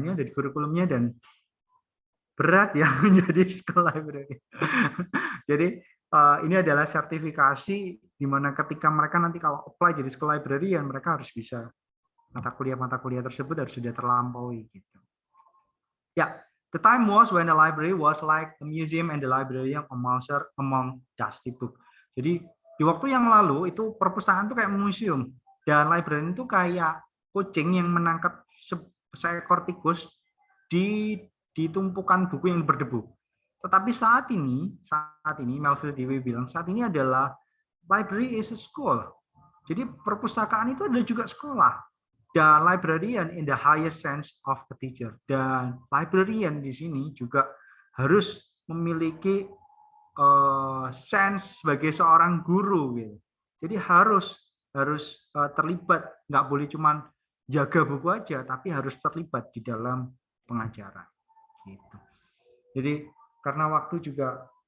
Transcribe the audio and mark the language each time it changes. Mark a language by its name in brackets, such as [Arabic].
[Indonesian] Ini ada di kurikulumnya dan berat ya menjadi school library. Jadi ini adalah sertifikasi di mana ketika mereka nanti kalau apply jadi school librarian, mereka harus bisa mata kuliah tersebut harus sudah terlampaui gitu. [English] Ya, the time was when the library was like a museum and the librarian among dusty book. [Indonesian] Jadi di waktu yang lalu itu perpustakaan itu kayak museum dan librarian itu kayak kucing yang menangkap seekor tikus di tumpukan buku yang berdebu. Tetapi saat ini Melville Dewey bilang saat ini adalah [English] library is a school. [Indonesian] Jadi perpustakaan itu adalah juga sekolah. Dan [English] librarian in the highest sense of a teacher. [Indonesian] Dan librarian di sini juga harus memiliki sense sebagai seorang guru. Gitu. Jadi harus terlibat, nggak boleh cuma jaga buku aja, tapi harus terlibat di dalam pengajaran. Gitu. Jadi karena waktu juga